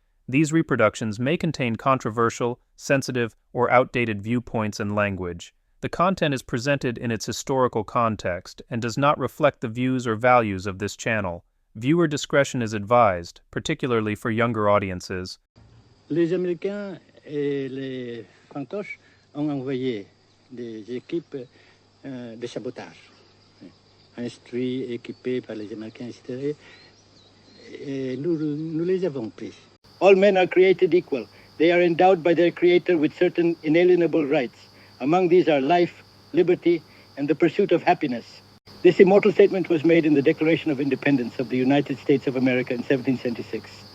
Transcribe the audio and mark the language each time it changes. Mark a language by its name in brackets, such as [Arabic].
[English] These reproductions may contain controversial, sensitive, or outdated viewpoints and language. The content is presented in its historical context and does not reflect the views or values of this channel. Viewer discretion is advised, particularly for younger audiences. [French] Les Américains et les fantoches ont envoyé des équipes de sabotage, instruits, équipés par les Américains, etc. Et nous les avons pris. [English] All men are created equal. They are endowed by their Creator with certain inalienable rights. Among these are life, liberty, and the pursuit of happiness. This immortal statement was made in the Declaration of Independence of the United States of America in 1776.